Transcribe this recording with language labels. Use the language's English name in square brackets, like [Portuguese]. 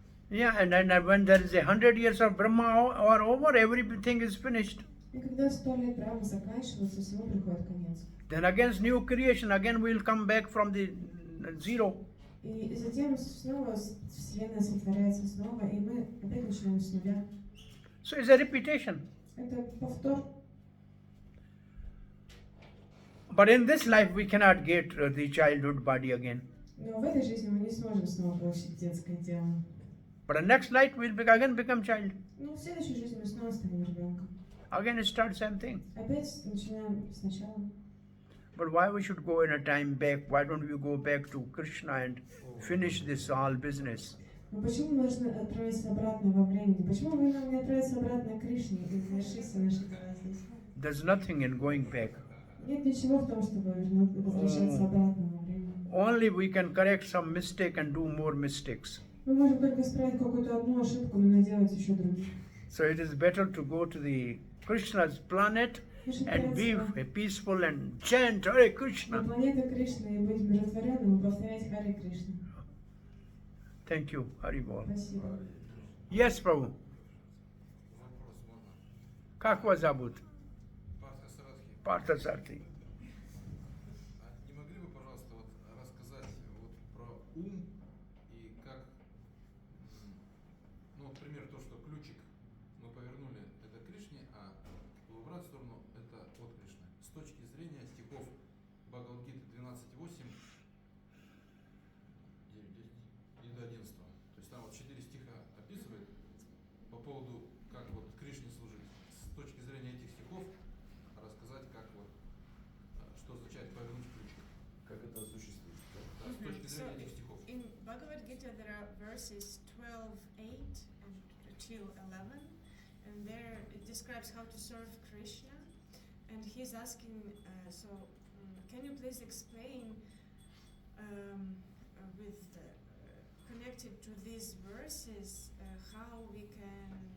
[English] Yeah, and then when there is 100 years of Brahma or over, everything is finished. [Russian] И когда 100 лет Брахмы заканчиваются, всему приходит конец. [English] Then again new creation, again we will come back from the zero. [Russian] И затем снова Вселенная сотворяется снова, и мы опять начинаем с нуля. [English] So it's a repetition. [Russian] Это повтор. [English] But in this life, we cannot get the childhood body again. [Russian] Но в этой жизни мы не сможем снова получить детское тело. [English] But the next life, we'll again become child. [Russian] Но в следующей жизни мы снова станем ребенком. [English] Again, it starts same thing. [Russian] Опять начинаем сначала. [English] But why we should go in a time back? Why don't we go back to Krishna and finish this all business? [Russian] Но почему нужно отправиться обратно во времени? Почему вы нам не отправиться обратно к Кришне и завершить все наши дела здесь? [English] There's nothing in going back. [Russian] Нет ничего в том, чтобы возвращаться обратно во времени. [English] Only we can correct some mistake and do more mistakes. [Russian] Мы можем только исправить какую-то одну ошибку, но наделать еще других. [English] So it is better to go to the Krishna's planet [Russian] Лучше [English] and be [Russian] отправиться [English] peaceful and chant Hare [Russian] на [English] Krishna. [Russian] планету Кришны и быть умиротворенным и повторять Харе Кришна. [English] Thank you, Haribol. [Russian] Спасибо. [English] Yes, Prabhu. [Russian] Вопрос можно? Как вас зовут? Партия Саратхи. Partha Sarthi. Не могли бы, пожалуйста, вот рассказать вот про ум и как, ну, например, то, что ключик мы повернули, это к Кришне, а в обратную сторону это от Кришны. С точки зрения стихов Бхагавад-гиты 12.8 и до 11. То есть там вот 4 стиха описывает по поводу, как вот Кришне служить. С точки зрения этих стихов рассказать, как вот, что означает повернуть ключик. Как это осуществить? Да? Да, с точки [English] So [Russian] зрения этих стихов. [English] in Bhagavad Gita there are verses 12:8 and till 11, and there it describes how to serve Krishna, and he's asking, can you please explain with connected to these verses how we can